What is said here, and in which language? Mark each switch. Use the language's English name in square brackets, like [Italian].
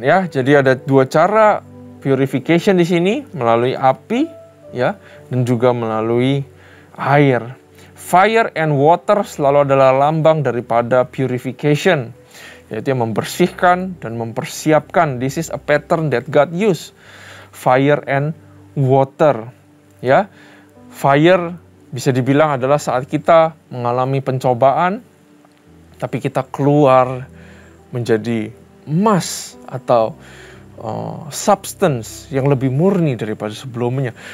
[Indonesian] Ya, jadi ada 2 cara purification di sini, melalui api, ya, dan juga melalui air. [English] Fire and water [Indonesian] selalu adalah lambang daripada purification, yaitu yang membersihkan dan mempersiapkan. [English] This is a pattern that God use. Fire and water, ya. [Indonesian] Fire bisa dibilang adalah saat kita mengalami pencobaan, tapi kita keluar menjadi emas atau substance yang lebih murni daripada sebelumnya.